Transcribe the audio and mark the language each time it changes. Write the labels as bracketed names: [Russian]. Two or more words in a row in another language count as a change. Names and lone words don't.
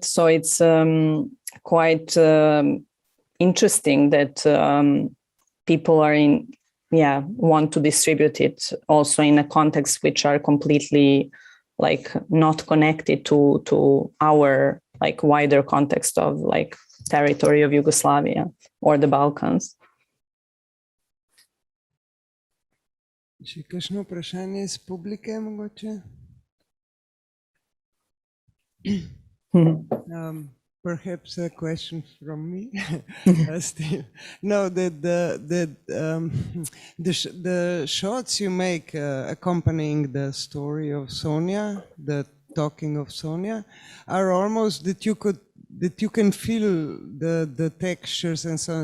[English] So it's quite interesting that people are want to distribute it also in a context which are completely like not connected to our like wider context of like territory of Yugoslavia or the Balkans. [Slovenian] Še kakšno vprašanje iz publike mogoče? [English] Perhaps a question from me. Still. No, the shots you make accompanying the story of Sonia, the talking of Sonia, are almost that you can feel the textures and so on.